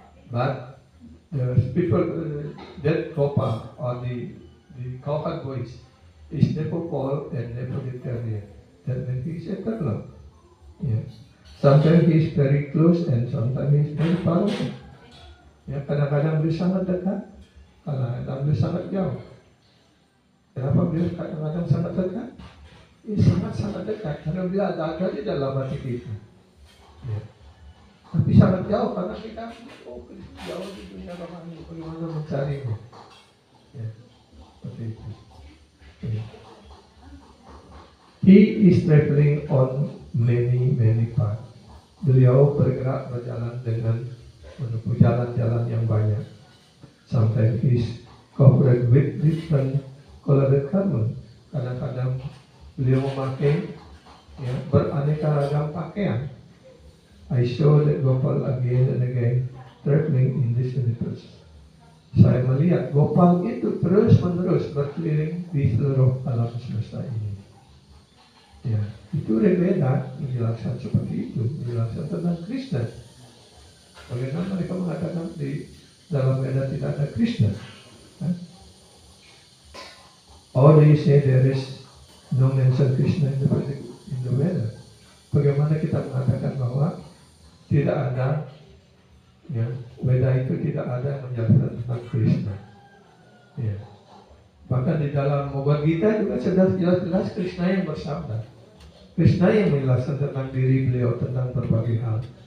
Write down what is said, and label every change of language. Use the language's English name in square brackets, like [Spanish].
[English] But the people that Gopal or the cowherd boys is never fall and never deteriorate. That means he is eternal. Sometimes he is very close and sometimes he is very far away. [Indonesian] Kadang-kadang beliau sangat dekat, kadang-kadang beliau sangat jauh. Kenapa beliau kadang-kadang sangat dekat? Sangat-sangat dekat karena beliau ada di dalam hati kita. Tapi sangat jauh karena kita jauh di dunia rohani, bagaimana mencarinya. Seperti itu. [English] He is traveling on many paths. [Indonesian] Beliau berjalan dengan menempuh jalan-jalan yang banyak. [English] Sometimes he is covered with different colored garment. [Indonesian] Kadang-kadang beliau memakai beraneka ragam pakaian. [English] I saw that Gopal again and again traveling in this universe. [Indonesian] Saya melihat Gopal itu terus-menerus berkeliling di seluruh alam semesta ini. Itu Rig Veda menjelaskan seperti itu, menjelaskan tentang Krishna. Bagaimana mereka mengatakan di dalam Veda tidak ada Krishna? [English] Or they say there is no mention Krishna in the Veda. [Indonesian] Bagaimana kita mengatakan bahwa tidak ada, Veda itu tidak ada yang menjelaskan tentang Krishna. Bahkan di dalam Bhagavad Gita juga sudah jelas-jelas Krishna yang bersabda. Krishna yang menjelaskan tentang diri beliau, tentang berbagai hal.